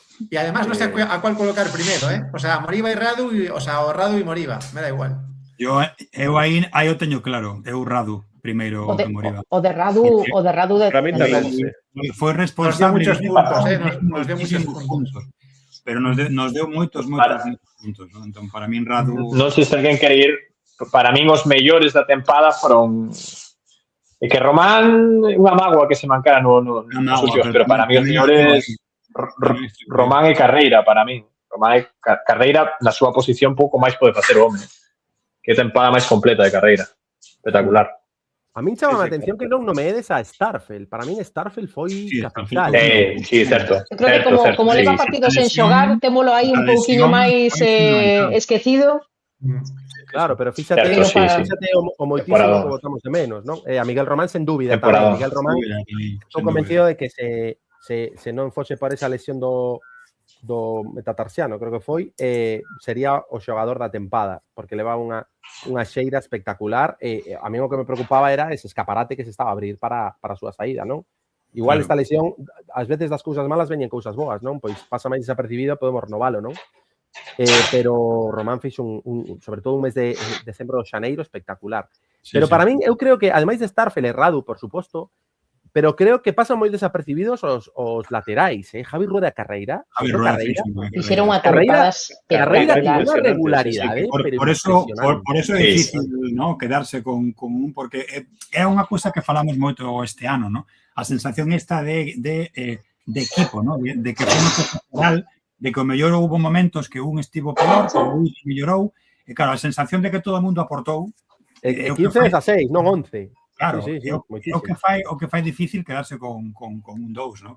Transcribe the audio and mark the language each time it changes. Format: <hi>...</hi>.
<es>Y además no sé a cuál colocar primero, ¿eh? O sea, Moriba y Radu, o Radu y Moriba, me da igual.</es> <gl>Eu aí o teño claro, eu Radu primeiro que Moriba. O de Radu de... Para mí tamén. Foi responsable...</gl> <es>Nos dio muchos puntos, nos dio muchos puntos.</es> <gl>Pero nos deu moitos puntos, ¿no? Entón, para min Radu... Non sei se alguén quere ir. Para min os mellores da tempada foron... É que Román é unha mágoa que se mancara nos últimos, pero para mí os mellores Román e Carreira, para min. Román e Carreira na súa posición pouco máis pode facer o home. Que tempada máis completa de Carreira. Espectacular. A mí chama a atención que non nomedes a Starfelt. Para min Starfelt foi capital. Sí, certo. Eu creo que como leva partidos en xogar, témolo aí un pouquiño máis esquecido. Claro, pero fíxate o moitísimo que votamos de menos, non? A Miguel Román sen dúbida tamén. Miguel Román, estou convencido de que se non fose por esa lesión do metatarsiano, creo que foi, sería o xogador da tempada, porque leva unha xeira espectacular. A mí o que me preocupaba era ese escaparate que se estaba a abrir para a súa saída, non? Igual esta lesión, ás veces das cousas malas veñen cousas boas, non? Pois pasa máis desapercibido, podemos renovalo, non? Pero Román fixo sobre todo un mes de decembro de xaneiro espectacular. Pero para min, eu creo que, ademais de Starfelt e Radu, por suposto, pero creo que pasan moi desapercibidos os laterais, Javi Rueda e Carreira. Fixeron unha temporadas Carreira tiene unha regularidade. Por eso é difícil, ¿no? Quedarse con un, porque é unha cousa que falamos moito este ano, ¿no? A sensación esta de equipo, ¿no? De que foi un de que o mellor houve momentos que un estivo peor, que un mellorou, e claro, a sensación de que todo o mundo aportou. 15-16, non 11. Claro, o que fai difícil quedarse con un 2, ¿no?</gl>